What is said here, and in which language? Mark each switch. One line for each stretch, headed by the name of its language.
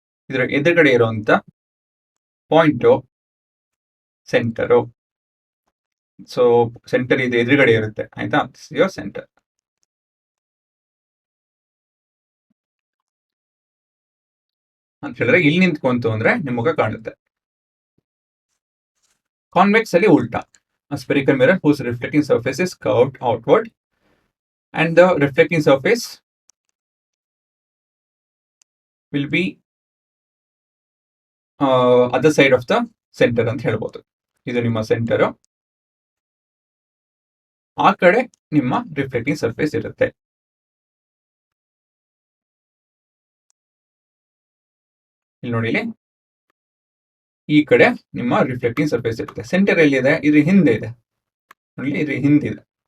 Kannada: ಇದರ ಎದುರುಗಡೆ ಇರುವಂತ ಪಾಯಿಂಟ್ ಸೆಂಟರು. ಸೊ ಸೆಂಟರ್ ಇದು ಎದುರುಗಡೆ ಇರುತ್ತೆ. ಆಯ್ತಾ?
English: Your centre.
Kannada: ಅಂತ ಹೇಳಿದ್ರೆ ಇಲ್ಲಿ ನಿಂತ್ಕೊಂತು ಅಂದ್ರೆ ನಿಮ್ಮ ಮುಖ ಕಾಣುತ್ತೆ. ಕಾನ್ವೆಕ್ಸ್ ಅಲ್ಲಿ ಉಲ್ಟಾ.
English: A spherical mirror whose reflecting surface is curved outward and the reflecting surface will be other side of the center
Kannada: ಅಂತ ಹೇಳ್ಬೋದು. ಇದು ನಿಮ್ಮ ಸೆಂಟರ್. ಆ ಕಡೆ ನಿಮ್ಮ ರಿಫ್ಲೆಕ್ಟಿಂಗ್ ಸರ್ಫೇಸ್ ಇರುತ್ತೆ. ಇಲ್ಲಿ ನೋಡಿ, ಈ ಕಡೆ ನಿಮ್ಮ ರಿಫ್ಲೆಕ್ಟಿಂಗ್ ಸರ್ಫೇಸ್ ಇರುತ್ತೆ. ಸೆಂಟರ್ ಎಲ್ಲಿದೆ? ಇದು ಹಿಂದೆ ಇದೆ ನೋಡಿ, ಇದು ಹಿಂದಿದೆ.